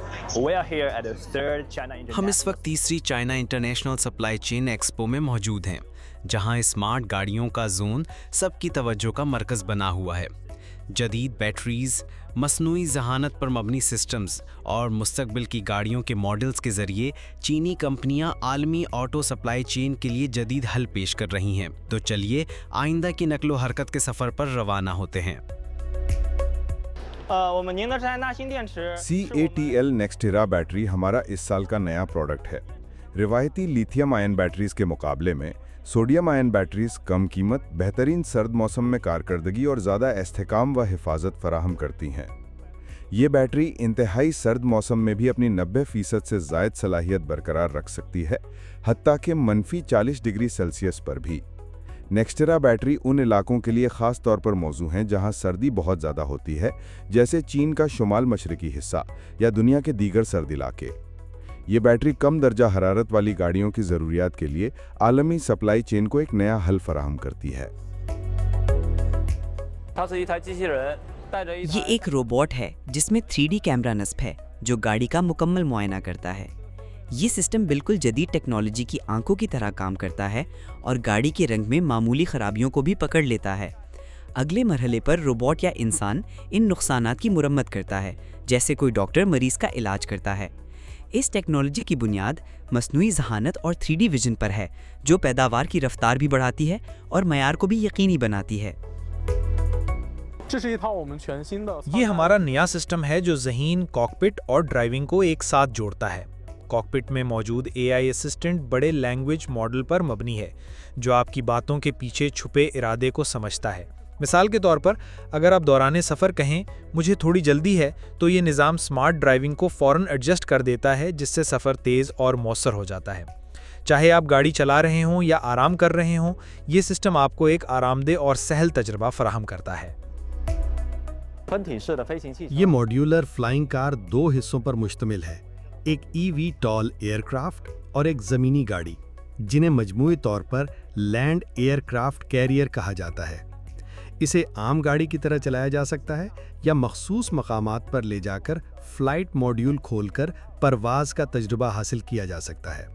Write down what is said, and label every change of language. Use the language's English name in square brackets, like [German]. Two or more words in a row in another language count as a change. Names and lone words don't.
[English] We are here at the third China [Urdu] ہم اس [English] International. [Urdu] وقت تیسری چائنا انٹرنیشنل سپلائی چین ایکسپو میں موجود ہیں، جہاں اسمارٹ گاڑیوں کا زون سب کی توجہ کا مرکز بنا ہوا ہے. جدید بیٹریز، مصنوعی ذہانت پر مبنی سسٹمز اور مستقبل کی گاڑیوں کے ماڈلز کے ذریعے چینی کمپنیاں عالمی [English] auto supply chain [Urdu] کے لیے جدید حل پیش کر رہی ہیں. تو چلیے آئندہ کی نقل و حرکت کے سفر پر روانہ ہوتے ہیں. [Chinese] 我们宁德时代钠锌电池 [Urdu] CATL Nextera بیٹری ہمارا اس سال کا نیا پروڈکٹ ہے. روایتی [English] lithium ion batteries [Urdu] کے مقابلے میں [English] sodium ion batteries [Urdu] کم قیمت، بہترین سرد موسم میں کارکردگی اور زیادہ استحکام و حفاظت فراہم کرتی ہیں. یہ بیٹری انتہائی سرد موسم میں بھی اپنی 90% سے زائد صلاحیت برقرار رکھ سکتی ہے، حتیٰ کہ -40 [English] degree Celsius [Urdu] پر بھی. نیکسٹیرا بیٹری ان علاقوں کے لیے خاص طور پر موزوں ہیں جہاں سردی بہت زیادہ ہوتی ہے، جیسے چین کا شمال مشرقی حصہ یا دنیا کے دیگر سرد علاقے. یہ بیٹری کم درجہ حرارت والی گاڑیوں کی ضروریات کے لیے عالمی [English] supply chain [Urdu] کو ایک نیا حل فراہم کرتی ہے. [Chinese] 它是一台机器人带着一 [Urdu] یہ [Chinese] 台 [Urdu] ایک روبوٹ ہے جس میں [English] 3D camera [Urdu] نصب ہے جو گاڑی کا مکمل معائنہ کرتا ہے. یہ سسٹم بالکل جدید ٹیکنالوجی کی آنکھوں کی طرح کام کرتا ہے اور گاڑی کے رنگ میں معمولی خرابیوں کو بھی پکڑ لیتا ہے. اگلے مرحلے پر روبوٹ یا انسان ان نقصانات کی مرمت کرتا ہے، جیسے کوئی ڈاکٹر مریض کا علاج کرتا ہے. اس ٹیکنالوجی کی بنیاد مصنوعی ذہانت اور [English] 3D vision [Urdu] پر ہے، جو پیداوار کی رفتار بھی بڑھاتی ہے اور معیار کو بھی یقینی بناتی ہے. [Chinese] 这是一套我们全新的 [Urdu] یہ ہمارا نیا سسٹم ہے جو ذہین، کاک پٹ اور ڈرائیونگ کو ایک ساتھ جوڑتا ہے. کاک پٹ میں موجود [English] AI assistant [Urdu] بڑے [English] language model [Urdu] پر مبنی ہے، جو آپ کی باتوں کے پیچھے چھپے ارادے کو سمجھتا ہے. مثال کے طور پر، اگر آپ دورانِ سفر کہیں، مجھے تھوڑی جلدی ہے، تو یہ نظام [English] smart driving [Urdu] کو فوراً ایڈجسٹ کر دیتا ہے، جس سے سفر تیز اور مؤثر ہو جاتا ہے. چاہے آپ گاڑی چلا رہے ہوں یا آرام کر رہے ہوں، یہ سسٹم آپ کو ایک آرام دہ اور سہل تجربہ فراہم کرتا ہے. [Chinese] 分体式的飞行汽车 [Urdu] یہ [English] modular flying car [Urdu] 2 حصوں پر مشتمل ہے، ایک [English] eVTOL aircraft [Urdu] اور ایک زمینی گاڑی، جنہیں مجموعی طور پر [English] land aircraft carrier [Urdu] کہا جاتا ہے. اسے عام گاڑی کی طرح چلایا جا سکتا ہے یا مخصوص مقامات پر لے جا کر [English] flight module [Urdu] کھول کر پرواز کا تجربہ حاصل کیا جا سکتا ہے.